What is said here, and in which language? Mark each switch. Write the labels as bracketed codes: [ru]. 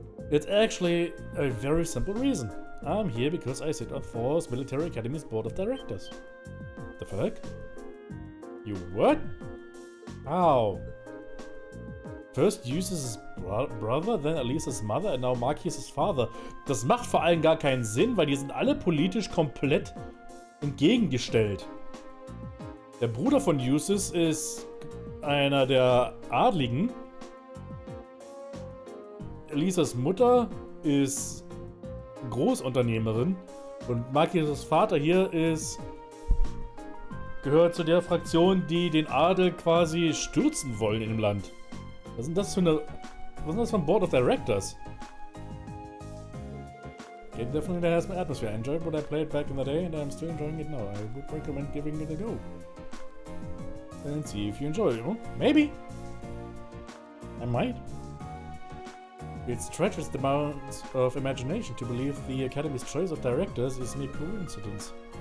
[en] It's actually a very simple reason. I'm here because I sit on Thor's Military Academy's board of directors. The fuck? You what? How? First Eustace's brother, then Elisa's mother and now Marquis's father. [de] Das macht vor allem gar keinen Sinn, weil die sind alle politisch komplett entgegengestellt. Der Bruder von Eustace ist einer der Adligen. Elisas Mutter ist Großunternehmerin und Marquis' Vater hier gehört zu der Fraktion, die den Adel quasi stürzen wollen in dem Land. Was ist das für ein Board of Directors? [en] It definitely has my atmosphere. I enjoyed what I played back in the day and I'm still enjoying it now. I would recommend giving it a go. And see if you enjoy it. Maybe. I might. It stretches the bounds of imagination to believe the Academy's choice of directors is mere coincidence.